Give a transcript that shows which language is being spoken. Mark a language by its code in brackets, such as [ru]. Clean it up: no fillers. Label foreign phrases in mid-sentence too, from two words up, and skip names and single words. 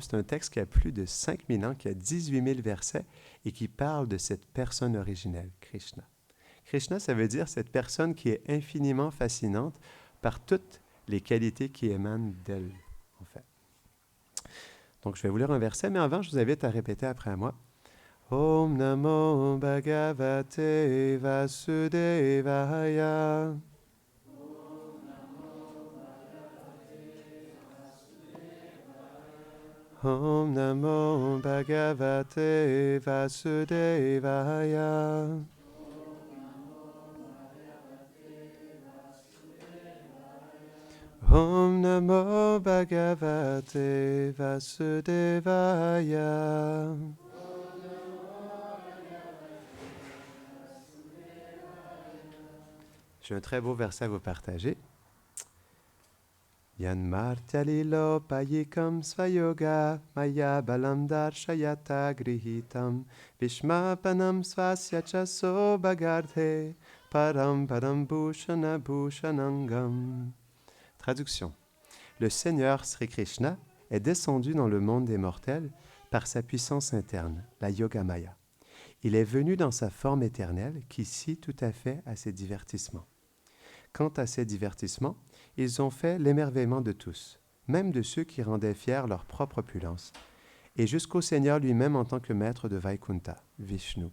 [fr] C'est un texte qui a plus de 5000 ans, qui a 18 000 versets et qui parle de cette personne originelle, Krishna. Krishna, ça veut dire cette personne qui est infiniment fascinante par toutes les qualités qui émanent d'elle, en fait. Donc, je vais vous lire un verset, mais avant, je vous invite à répéter après moi. [sa] Om Namo Bhagavate Vasudevaya. Om Namo Bhagavate Vasudevaya. Om Namo Bhagavate Vasudevaya. [fr] J'ai un très beau verset à vous partager. [sa] Yanmartyalilo payikam svayoga maya balam darshayata grihitam vishmapanam svasya chaso bagardhe param param bhushana bhushanangam. [fr] Traduction. Le Seigneur Sri Krishna est descendu dans le monde des mortels par sa puissance interne, la Yogamaya. Il est venu dans sa forme éternelle qui scie tout à fait à ses divertissements. Quant à ces divertissements, ils ont fait l'émerveillement de tous, même de ceux qui rendaient fiers leur propre opulence, et jusqu'au Seigneur lui-même en tant que maître de Vaikunta, Vishnu.